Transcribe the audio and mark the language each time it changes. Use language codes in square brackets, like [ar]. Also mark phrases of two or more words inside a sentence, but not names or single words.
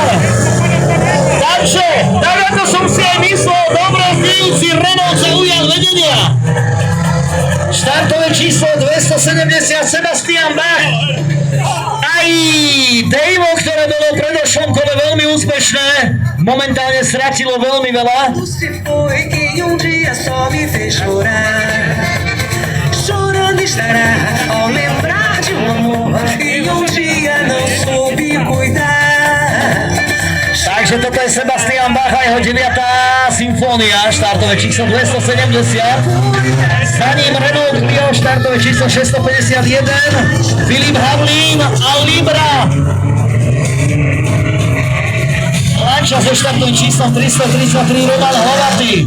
[sk] Takže, tak ako som si aj myslel, dobre zdejúci Renault zaujal vedenia. Štartové číslo 270 Sebastian Bach. Aj Dejvo, ktoré bolo v predošlom kole veľmi úspešné, momentálne stratilo veľmi veľa. [pt] Chorando estará ao lembrar de um amor que um dia não soube cuidar. [sk] Takže toto je Sebastian Bach a jeho 9. symfónia, štartové číslo 270. Za ním Renault Clio, štartové číslo 651. Filip Havlín a Libra. Lanča so štartovým číslom 333 Roman Hlavatý.